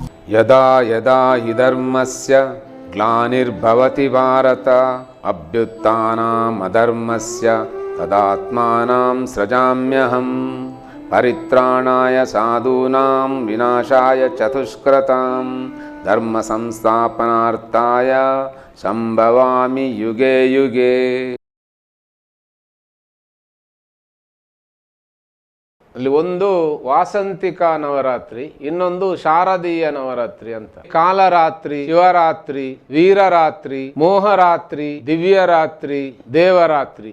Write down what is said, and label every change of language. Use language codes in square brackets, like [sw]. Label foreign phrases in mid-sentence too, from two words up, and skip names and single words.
[sa] ಯದಾ ಯದಾ ಹಿ ಧರ್ಮಸ್ಯ ಗ್ಲಾನಿರ್ಭವತಿ ಭಾರತ ಅಭ್ಯುತ್ಥಾನಂ ಅಧರ್ಮಸ್ಯ ತದಾತ್ಮಾನಂ ಸೃಜಾಮ್ಯಹಂ ಪರಿತ್ರಾಣಾಯ ಸಾಧೂನಾಂ ವಿನಾಶಾಯ ಚತುಷ್ಕೃತಾಂ ಧರ್ಮ ಸಂಸ್ಥಾಪನಾರ್ಥಾಯ ಸಂಭವಾಮಿ ಯುಗೆ ಯುಗೆ. [kn] ಅಲ್ಲಿ ಒಂದು ವಾಸಂತಿಕ ನವರಾತ್ರಿ, ಇನ್ನೊಂದು ಶಾರದೀಯ ನವರಾತ್ರಿ ಅಂತ. ಕಾಲರಾತ್ರಿ, ಶಿವರಾತ್ರಿ, ವೀರರಾತ್ರಿ, ಮೋಹರಾತ್ರಿ, ದಿವ್ಯರಾತ್ರಿ, ದೇವರಾತ್ರಿ.